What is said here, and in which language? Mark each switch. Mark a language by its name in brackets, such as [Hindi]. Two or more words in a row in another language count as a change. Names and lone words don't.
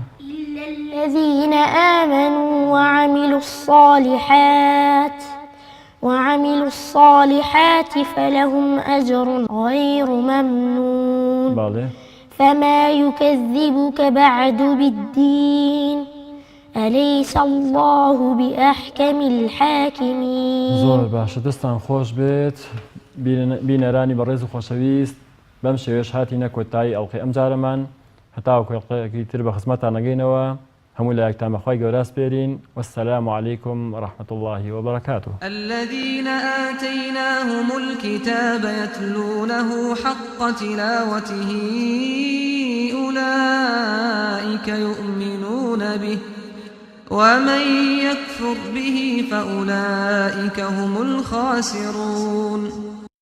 [Arabic] إلا الذين آمنوا وعملوا الصالحات فلهم أجر غير ممنون بالي فما يكذبك بعد بالدين أليس الله بأحكم الحاكمين. [Central Kurdish] زۆر باشە، دەستان خۆش بێت بینەرانی بەڕێز و خۆشەویست، بەم شێوێش هاتینە کۆتایی ئەڵقەی ئەم جارەمان، هەتاوەکو ئەڵقەیەکی تر بە خزمەتان نەگەینەوە. هەموو لایەکتان بەخوای گەورە سپێرین. [Arabic] وەسسەلام عەلەیکم ورحمة الله وبركاته. الذين آتيناهم الكتاب يتلونه حق تلاوته أولئك يؤمنون به ومن يكفر به فأولئك هم الخاسرون.